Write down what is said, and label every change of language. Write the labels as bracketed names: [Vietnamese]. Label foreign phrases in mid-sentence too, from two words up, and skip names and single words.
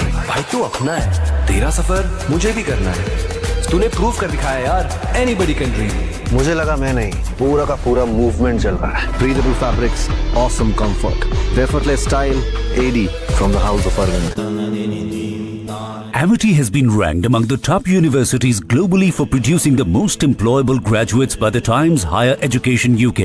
[Hindi] भाई तू अपना है, तेरा सफर मुझे भी करना है। तूने प्रूव कर दिखाया यार, [English] anybody can dream. [Hindi] मुझे लगा मैं नहीं, पूरा का पूरा मूवमेंट चल रहा है। [English] Breathable fabrics, awesome comfort, effortless style, AD from the house of Arvind. Amity has been ranked among the top universities globally for producing the most employable graduates by the Times Higher Education UK.